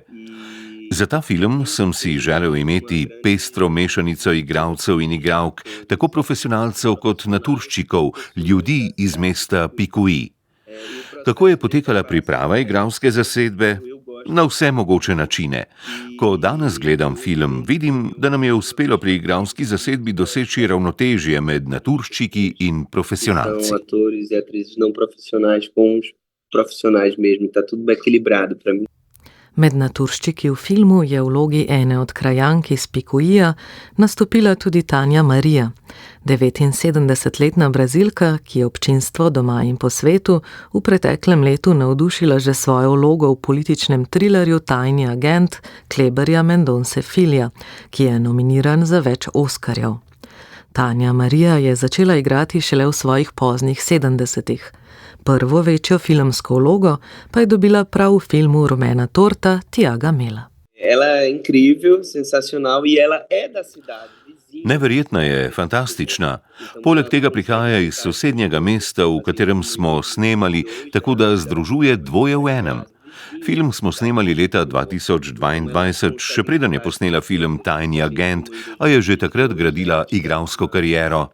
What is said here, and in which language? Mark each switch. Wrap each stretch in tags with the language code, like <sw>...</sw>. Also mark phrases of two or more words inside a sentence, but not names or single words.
<sl>Za ta film sem si želel imeti pestro mešanico igralcev in igralk, tako profesionalcev kot naturščikov, ljudi iz mesta Picuí. Kako je potekala priprava igralske zasedbe? Na vse mogoče načine. Ko danes gledam film, vidim, da nam je uspelo pri igralski zasedbi doseči ravnotežje med naturščiki in profesionalci.</sl> <pt>Atores e atrizes não profissionais com os profissionais mesmo, está tudo bem equilibrado para mim.</pt> <sl>Med naturščiki v filmu je v vlogi ene od krajank iz Picuija nastopila tudi Tanja Maria, 79-letna Brazilka, ki je občinstvo doma in po svetu v preteklem letu navdušila že svojo vlogo v političnem trilerju Tajni agent Kleberja Mendonce Filha, ki je nominiran za več Oskarjev. Tanja Maria je začela igrati šele v svojih poznih 70-ih. Prvo večjo filmsko vlogo pa je dobila prav v filmu Rumena torta Tiaga Mela.</sl> <pt>Ela é incrível, sensacional e ela é da cidade.</pt> <sl>Neverjetna je, fantastična. Poleg tega prihaja iz sosednjega mesta, v katerem smo snemali, tako da združuje dvoje v enem. Film smo snemali leta 2022, še preden je posnela film Tajni agent, a je že takrat gradila igralsko kariero.</sl>